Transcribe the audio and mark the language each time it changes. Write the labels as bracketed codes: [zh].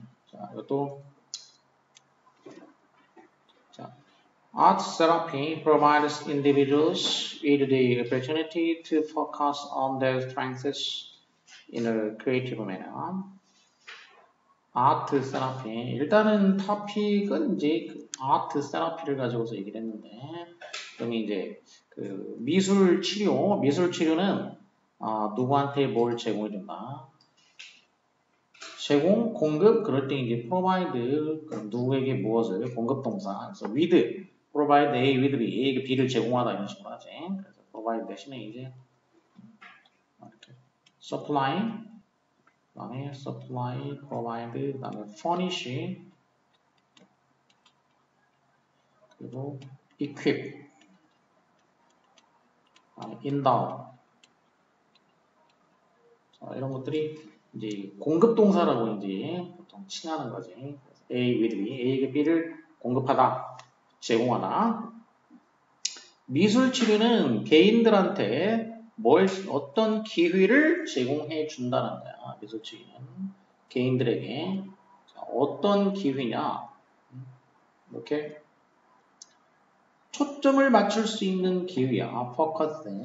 [ko] 자, 이것도 자, [en] Art therapy provides individuals with the opportunity to focus on their strengths in a creative manner. [ko] 아트 세라피 일단은 토픽은 이제 그 아트 세라피를 가지고서 얘기를 했는데 그러면 이제 그 미술 치료는 누구한테 뭘 제공해준다 제공 공급 그럴 때 이제 provide 그럼 누구에게 무엇을 공급 동사 그래서 with provide A with B A에게 B를 제공하다 이런 식으로 하지 그래서 provide 대신에 이제 이렇게 supply 그 다음에 supply, provide, 그 다음에 furnish, 그리고 equip, endow. 자, 이런 것들이 이제 공급 동사라고 이제 보통 칭하는 거지. A with B, A에게 B를 공급하다, 제공하다. 미술 치료는 개인들한테 어떤 기회를 제공해 준다는 거야. 미술 치료는 개인들에게 어떤 기회냐 이렇게 초점을 맞출 수 있는 기회야. 포커스.